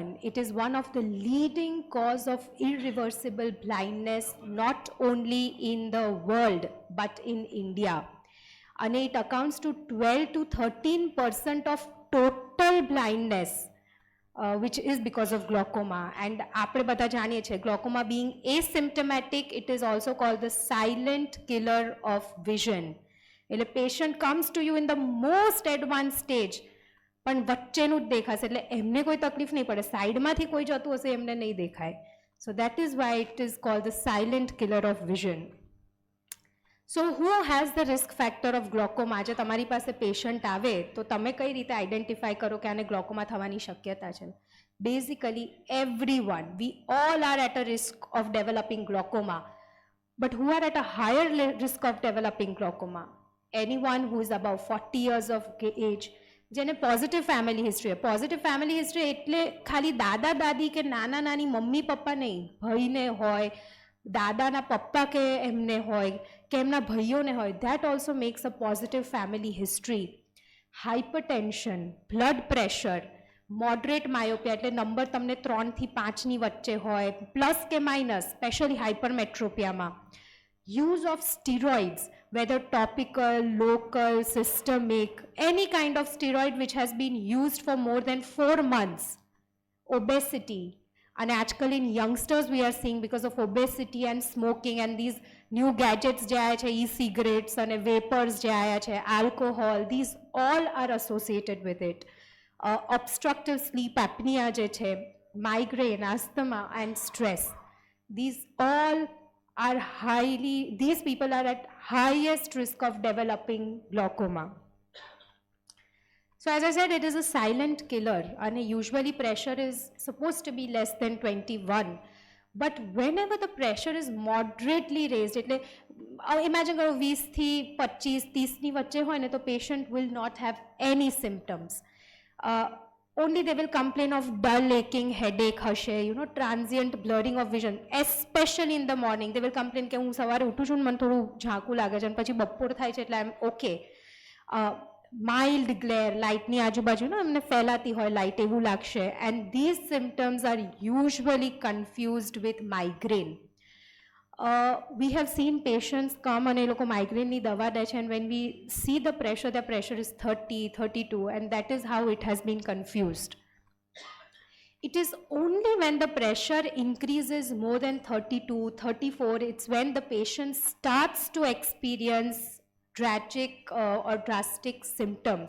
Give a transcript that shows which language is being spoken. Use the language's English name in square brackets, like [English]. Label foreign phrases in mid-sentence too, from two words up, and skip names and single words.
[English] It is one of the leading cause of irreversible blindness not only in the world but in India. And it accounts to 12 to 13% of total blindness which is because of glaucoma. And [Gujarati] આપણે બધા જાણીએ છીએ [English] glaucoma being asymptomatic, it is also called the silent killer of vision. [Gujarati] એટલે [English] patient comes to you in the most advanced stage [Gujarati] પણ વચ્ચેનું જ દેખાશે એટલે એમને કોઈ તકલીફ નહીં પડે સાઈડમાંથી કોઈ જતું હશે એમને નહીં દેખાય. [English] So that is why it is called the silent killer of vision. So who has the risk factor of glaucoma? [Gujarati] આજે તમારી પાસે પેશન્ટ આવે તો તમે કઈ રીતે આઈડેન્ટિફાઈ કરો કે આને ગ્લોકોમા થવાની શક્યતા છે? [English] Basically everyone, we all are at a risk of developing glaucoma. But who are at a higher risk of developing glaucoma? Anyone who is above 40 years of age, [Gujarati] જેને [English] positive family history [Gujarati] હોય. [English] positive family history [Gujarati] એટલે ખાલી દાદા દાદી કે નાના નાની મમ્મી પપ્પા નહીં ભાઈને હોય દાદાના પપ્પા કે એમને હોય કે એમના ભાઈઓને હોય [English] that also makes a positive family history. hypertension, blood pressure, moderate myopia [Gujarati] એટલે નંબર તમને 3 થી 5ની વચ્ચે હોય પ્લસ કે માઇનસ [English] specially hypermetropiaમાં. Use of steroids, whether topical, local, systemic, any kind of steroid which has been used for more than 4 months. Obesity, and actually in youngsters we are seeing because of obesity and smoking and these new gadgets [Gujarati] જે આયા છે [English] e-cigarettes and vapors [Gujarati] જે આયા છે [English] alcohol, these all are associated with it. Obstructive sleep apnea [Gujarati] જે છે, [English] migraine, asthma and stress, these all are these people are at highest risk of developing glaucoma. So as I said, it is a silent killer and usually pressure is supposed to be less than 21. But whenever the pressure is moderately raised, [Gujarati] એટલે imagine કરો 20 થી 25, 30ની વચ્ચે હોય ને તો [English] patient will not have any symptoms. Only they will complain of dull aching headache હશે, transient blurring of vision, especially in the morning. They will complain [Gujarati] કે હું સવારે ઉઠું છું મને થોડું ઝાંકું લાગે છે અને પછી બપોર થાય છે એટલે [English] I am OK. mild glare, [Gujarati] લાઇટની આજુબાજુ ને અમને ફેલાતી હોય લાઇટ એવું લાગશે. [English] And these symptoms are usually confused with migraine. We have seen patients come [Gujarati] અને એ લોકો માઇગ્રેનની દવા દે છે, [English] and when we see the pressure is 30, 32, and that is how it has been confused. It is only when the pressure increases more than 32, 34, it's when the patient starts to experience tragic or drastic symptoms.